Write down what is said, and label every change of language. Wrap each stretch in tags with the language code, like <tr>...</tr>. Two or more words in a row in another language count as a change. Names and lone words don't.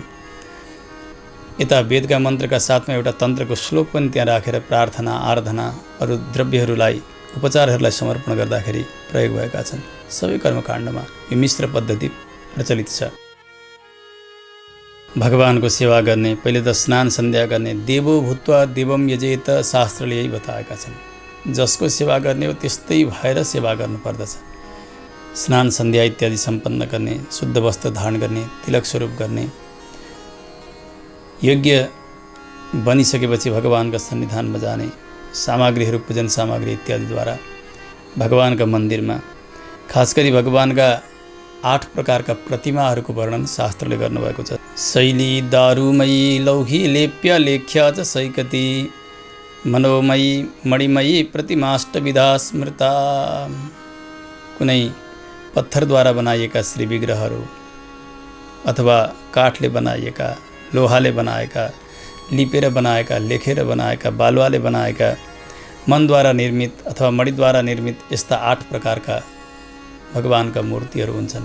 <ne>यता वेदका मन्त्रका साथमा एउटा तन्त्रको श्लोक पनि त्यहाँ राखेर प्रार्थना, आराधना, अरू द्रव्यहरूलाई, उपचारहरूलाई समर्पण गर्दाखेरि प्रयोग भएका छन्। सबै कर्मकाण्डमा यो मिश्र पद्धति प्रचलित छ। भगवानको सेवा गर्ने, पहिले त स्नान सन्ध्या गर्ने,</ne> <sa>देवो भूत्वा देवम यजेत,</sa> <ne>शास्त्रले यही बताएका छन्। जसको सेवा गर्ने हो त्यस्तै भएर सेवा गर्नुपर्दछ। स्नान सन्ध्या इत्यादि सम्पन्न गर्ने, शुद्ध वस्त्र धारण गर्ने, तिलक स्वरूप गर्ने, योग्य बनिसकेपछि भगवानका सन्निधानमा जाने, सामग्रीहरू, पूजन सामग्री इत्यादिद्वारा भगवानका मन्दिरमा, खास गरी भगवानका 8 प्रकारका प्रतिमाहरूको वर्णन शास्त्रले गर्नुभएको छ।</ne> <sa>शैली दारुमयी लौही लेप्य लेख्या च सैकती मनोमयी मणिमयी प्रतिमाष्टविधा स्मृता।</sa> <ne>कुनै पत्थरद्वारा बनाइएका श्री विग्रहहरू अथवा काठले बनाइएका, लोहाले बनाएका, लिपेर बनाएका, लेखेर बनाएका, बालुवाले बनाएका, मनद्वारा निर्मित अथवा मणिद्वारा निर्मित यस्ता 8 प्रकारका भगवानका मूर्तिहरू हुन्छन्।</ne>